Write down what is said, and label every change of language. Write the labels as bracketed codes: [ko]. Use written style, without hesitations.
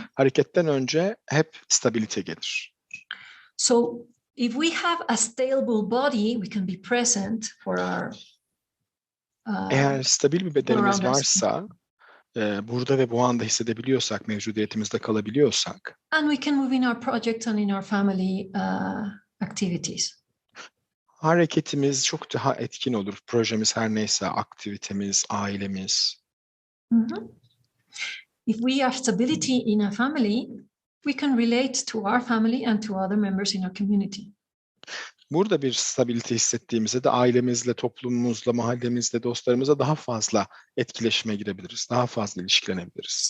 [tr] Hareketten önce hep stabilite gelir. [en] So if we have a stable body, we can be present for our. [tr] Eğer stabil bir bedenimiz [en] around us. [tr] varsa, burada ve bu anda hissedebiliyorsak, mevcudiyetimizde kalabiliyorsak, [en] And we can move in our projects and in our family activities. [tr] hareketimiz çok daha etkin olur. Projemiz her neyse, aktivitemiz, ailemiz. [en] If we have stability in a family, we can relate to our family and to other members in our community. [tr] Burada bir stabilite hissettiğimizde de ailemizle, toplumumuzla, mahallemizle, dostlarımızla daha fazla etkileşime girebiliriz. Daha fazla ilişkilenebiliriz.